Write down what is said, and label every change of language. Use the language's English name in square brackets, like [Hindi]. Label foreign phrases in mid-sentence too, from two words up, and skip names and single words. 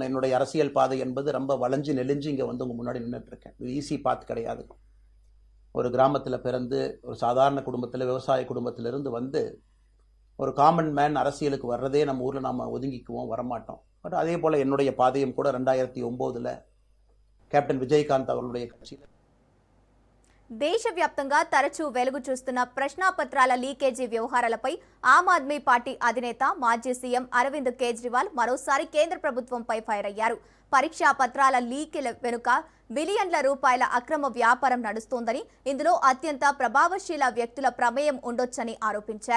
[Tamil] என்னுடைய அரசியல் பாதை என்பது ரொம்ப வளைஞ்சு நெளிஞ்சு இங்கே உங்கள் முன்னாடி நின்றுட்டு இருக்கேன். இது [English] easy path [Tamil] கிடையாது. ஒரு கிராமத்தில் பிறந்து ஒரு சாதாரண குடும்பத்தில், விவசாய குடும்பத்திலிருந்து ஒரு [English] common man [Tamil] அரசியலுக்கு வர்றதே நம்ம ஊரில் நாம் ஒதுங்கிக்குவோம், வரமாட்டோம். பட் அதே போல் என்னுடைய பாதையும் கூட 2009 కెప్టెన్ విజయకాంత్ அவர்களுடைய కక్షిలో [Telugu] దేశవ్యాప్తంగా తరచూ వెలుగు చూస్తున్న ప్రశ్నాపత్రాల లీకేజీ వ్యవహారాలపై ఆమ్ ఆద్మీ పార్టీ అధినేత మాజీ సీఎం అరవింద్ కేజ్రీవాల్ మరోసారి కేంద్ర ప్రభుత్వంపై ఫైర్ అయ్యారు. పరీక్షా పత్రాల లీకుల వెనుక బిలియన్ల రూపాయల అక్రమ వ్యాపారం నడుస్తోందని, ఇందులో అత్యంత ప్రభావశీల వ్యక్తుల ప్రమేయం ఉండొచ్చని ఆరోపించారు.